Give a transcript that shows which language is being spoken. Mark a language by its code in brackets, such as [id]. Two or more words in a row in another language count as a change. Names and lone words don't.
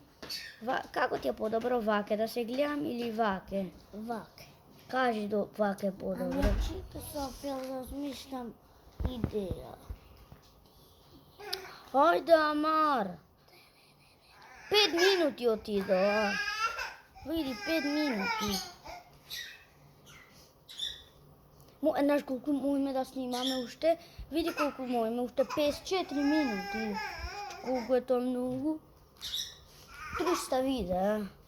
[mk] Како ти е подобро ваке, да се гледам или ваке? Vake. Кажи ваке подобро. Чекај, Софија, размислувам идеја. Ајде, Амар. 5 минути отидоа, а? Види, 5 минути. Знаеш колку можеме да снимаме уште? Види колку можеме, уште 54 минути. Колку е тоа многу? 300 видеа.